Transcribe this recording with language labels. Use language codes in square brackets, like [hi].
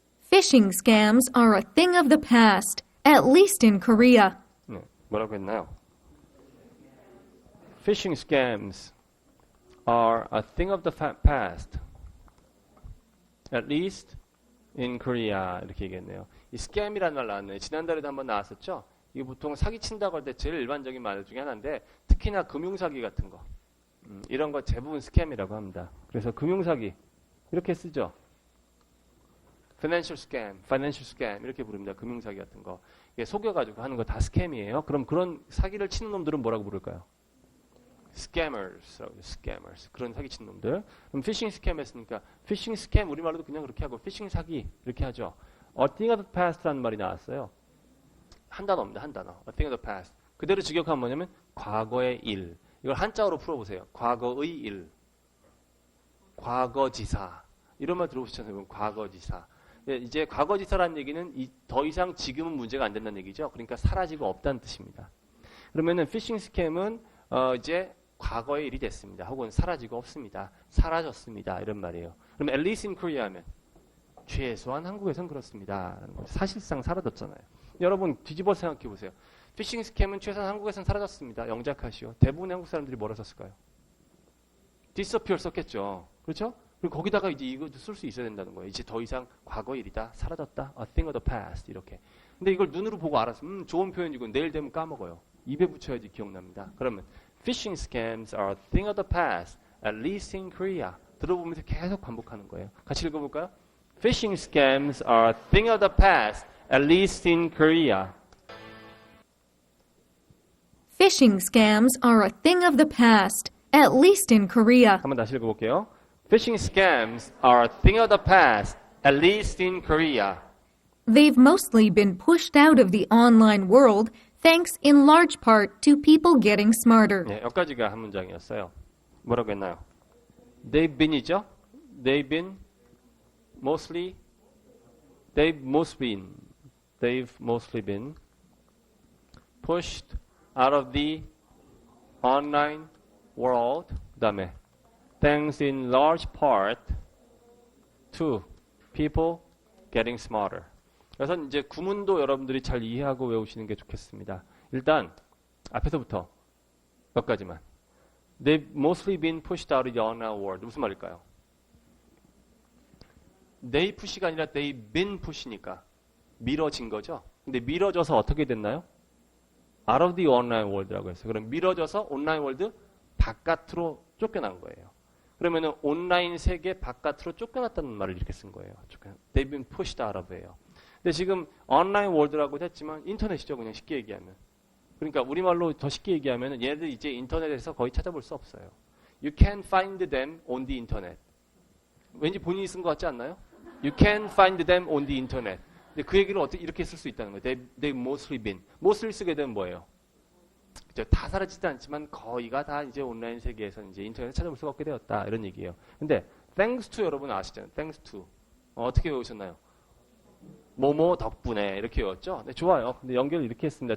[en] Phishing scams are a thing of the past, at least in Korea. [ko] 네, 뭐라고 했나요? [en] Phishing scams are a thing of the past, at least in Korea. [ko] 이렇게 얘기했네요. 이 scam이라는 말 나왔네요. 지난달에도 한번 나왔었죠? 이게 보통 사기친다고 할 때 제일 일반적인 말 중에 하나인데 특히나 금융사기 같은 거 이런 거 대부분 스캠이라고 합니다. 그래서 금융사기 이렇게 쓰죠. [en] financial scam [ko] 이렇게 부릅니다. 금융사기 같은 거. 이게 속여가지고 하는 거 다 스캠이에요. 그럼 그런 사기를 치는 놈들은 뭐라고 부를까요? scammers. 그런 사기 치는 놈들. 그럼 phishing scam 했으니까 phishing scam 우리말로도 그냥 그렇게 하고 phishing 사기 이렇게 하죠. [en] A thing of the past [ko] 라는 말이 나왔어요. 한 단어입니다. 한 단어. [en] A thing of the past. [ko] 그대로 직역하면 뭐냐면 과거의 일. 이걸 한자어로 풀어보세요. 과거의 일. 과거지사. 이런 말 들어보셨잖아요. 과거지사. 이제 과거지사라는 얘기는 더 이상 지금은 문제가 안 된다는 얘기죠. 그러니까 사라지고 없다는 뜻입니다. 그러면은 피싱 스캠은 이제 과거의 일이 됐습니다. 혹은 사라지고 없습니다. 사라졌습니다. 이런 말이에요. 그럼 [en] at least in Korea [ko] 하면 최소한 한국에선 그렇습니다. 사실상 사라졌잖아요. 여러분 뒤집어 생각해 보세요. 피싱 스캠은 최소한 한국에선 사라졌습니다. 영작하시오. 대부분의 한국 사람들이 뭐라 썼을까요? disappear 썼겠죠. 그렇죠? 그리고 거기다가 이제 이것도 쓸 수 있어야 된다는 거예요. 이제 더 이상 과거 일이다, 사라졌다, [en] a thing of the past [ko] 이렇게. 근데 이걸 눈으로 보고 알아서 좋은 표현이고 내일 되면 까먹어요. 입에 붙여야지 기억납니다. [en] 그러면 phishing scams are a thing of the past, at least in Korea. [ko] 들어보면서 계속 반복하는 거예요. 같이 읽어볼까요? [en] Phishing scams are a thing of the past, at least in Korea. Phishing scams are a thing of the past, at least in Korea. [ko] 한번 다시 읽어볼게요. [en] Phishing scams are a thing of the past, at least in Korea. They've mostly been pushed out of the online world thanks in large part to people getting smarter. [ko] 네, 여기까지가 한 문장이었어요. 뭐라고 했나요? [en] They've been이죠? They've been mostly been pushed out of the online world. 그다음에 thanks in large part to people getting smarter. [ko] 그래서 이제 구문도 여러분들이 잘 이해하고 외우시는 게 좋겠습니다. 일단 앞에서부터 몇 가지만. [en] They've mostly been pushed out of the online world. [ko] 무슨 말일까요? [en] They push [ko] 가 아니라 [en] they've been push [ko] 니까 미뤄진 거죠. 근데 미뤄져서 어떻게 됐나요? [en] Out of the online world [ko] 라고 했어요. 그럼 미뤄져서 온라인 월드 바깥으로 쫓겨난 거예요. 그러면은 온라인 세계 바깥으로 쫓겨났다는 말을 이렇게 쓴 거예요. [en] They've been pushed out of예요. [ko] 근데 지금 온라인 월드라고 했지만 인터넷이죠. 그냥 쉽게 얘기하면. 그러니까 우리말로 더 쉽게 얘기하면 얘네들 이제 인터넷에서 거의 찾아볼 수 없어요. [en] You can find them on the internet. [ko] 왠지 본인이 쓴 것 같지 않나요? [en] You can find them on the internet. [ko] 근데 그 얘기를 어떻게 이렇게 쓸 수 있다는 거예요. [en] They've mostly been. [ko] mostly 쓰게 되면 뭐예요? 그죠? 다 사라지지 않지만 거의가 다 이제 온라인 세계에서 이제 인터넷 찾아볼 수가 없게 되었다. 이런 얘기예요. 근데 [en] thanks to [ko] 여러분 아시잖아요. [en] thanks to. [ko] 어떻게 외우셨나요? 뭐뭐 덕분에 이렇게 외웠죠? 네, 좋아요. 근데 연결을 이렇게 했습니다.